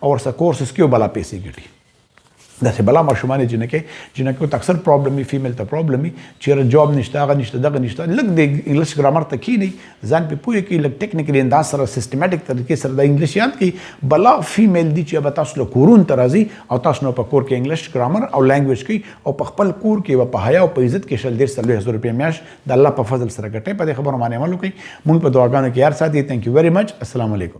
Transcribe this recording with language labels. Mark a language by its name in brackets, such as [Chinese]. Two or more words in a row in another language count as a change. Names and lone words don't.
[Pashto] ورسره کورسز کې بلا پیسې ګټي داسې بلا ماشومان جنکو ته اکثر پرابلم وي فیمیل ته پرابلم وي چېرې جاب نشته هغه نشته دغه نشته لږ د [English] English grammar [Pashto] ته کښېنئ ځان پې پوه کړئ لږ ټیکنیکلي انداز سره سیسټمیټک طریقې سره د انګلیش یاد کړئ بلا فیمیل دي چې به تاسو له کورونو ته راځي او تاسو نو په کور کې [English] English grammar [Pashto] او لینګویج کوي او په خپل کور کې په حیا او په عزت کې 150,000 روپۍ میاشت د الله په فضل سره ګټئ په دې خبرو باندې عمل وکړئ موږ په دعاګانو کې یار ساتي [English] thank you very much [Arabic] السلام علیکم